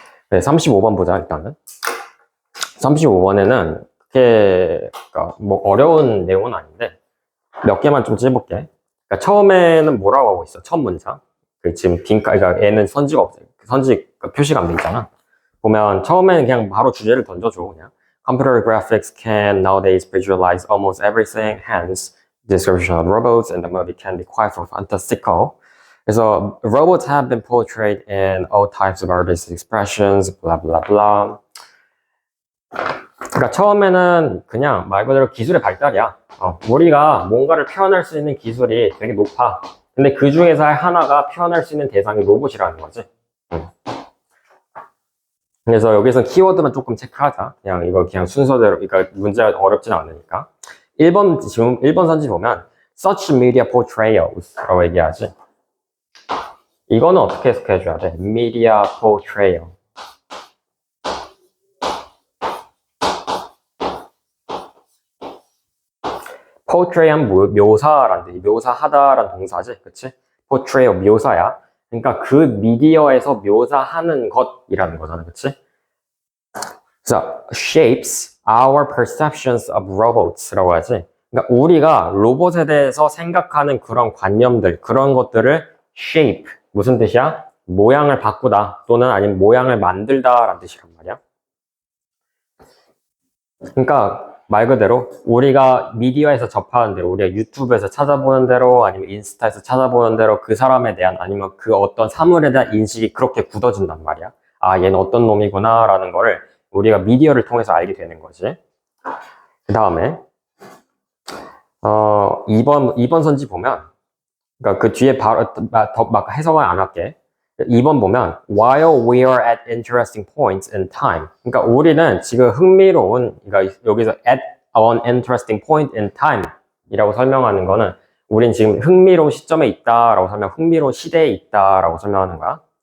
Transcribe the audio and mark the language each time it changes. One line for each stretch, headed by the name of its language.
Korean: 네, 35번 보자 일단은. 35번에는 그게 그러니까 뭐 어려운 내용은 아닌데 몇 개만 좀 찝을게. 그러니까 처음에는 뭐라고 하고 있어? 첫 문장. 그 지금 그러니까 얘는 선지가 없어. 선지 표시가 안 돼 있잖아. 보면 처음에는 그냥 바로 주제를 던져줘 그냥.
English: Computer graphics can nowadays visualize almost everything. Hence, description of robots in the movie can be quite fantastical.
Korean: 그래서
English: robots have been portrayed in all types of artistic expressions. blah blah blah.
Korean: 그러니까 처음에는 그냥 말 그대로 기술의 발달이야. 우리가 뭔가를 표현할 수 있는 기술이 되게 높아. 근데 그 중에서 하나가 표현할 수 있는 대상이 로봇이라는 거지. 그래서 여기서 키워드만 조금 체크하자. 그냥 이거 그냥 순서대로, 그러니까 문제가 어렵진 않으니까. 1번, 지금 1번 선지 보면
English: such media portrayals
Korean: 라고 얘기하지. 이거는 어떻게 해석해줘야 돼?
English: media portrayal.
Korean: portray한 묘사란 뜻이 묘사하다란 동사지, 그치? portray 묘사야. 그러니까 그 미디어에서 묘사하는 것이라는 거잖아, 그치? 그래서
English: shapes our perceptions of robots
Korean: 라고 하지. 그러니까 우리가 로봇에 대해서 생각하는 그런 관념들, 그런 것들을 shape 무슨 뜻이야? 모양을 바꾸다 또는 아니면 모양을 만들다라는 뜻이란 말이야. 그러니까 말 그대로 우리가 미디어에서 접하는 대로 우리가 유튜브에서 찾아보는 대로 아니면 인스타에서 찾아보는 대로 그 사람에 대한 아니면 그 어떤 사물에 대한 인식이 그렇게 굳어진단 말이야. 아, 얘는 어떤 놈이구나 라는 거를 우리가 미디어를 통해서 알게 되는 거지. 그 다음에 2번 선지 보면 그러니까 그 뒤에 바로 막 해석을 안 할게. 2번 보면
English: while we are at interesting points in time.
Korean: 그러니까 우리는 지금 흥미로운 그러니까 여기서
English: at an interesting point in time
Korean: 이라고 설명하는 거는 우린 지금 흥미로운 시점에 있다라고 설명, 흥미로운 시대에 있다라고 설명하는 거야.